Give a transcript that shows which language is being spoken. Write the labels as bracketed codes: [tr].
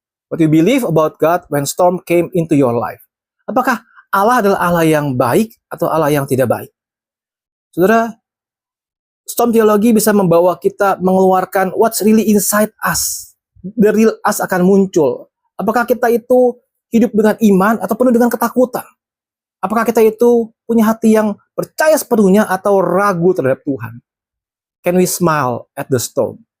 [en] What you believe about God when storm came into your life? [id] Apakah Allah adalah Allah yang baik atau Allah yang tidak baik? Saudara, storm teologi bisa membawa kita mengeluarkan [en] what's really inside us. The real us [id] akan muncul. Apakah kita itu hidup dengan iman atau penuh dengan ketakutan? Apakah kita itu punya hati yang percaya sepenuhnya atau ragu terhadap Tuhan? [en] Can we smile at the storm?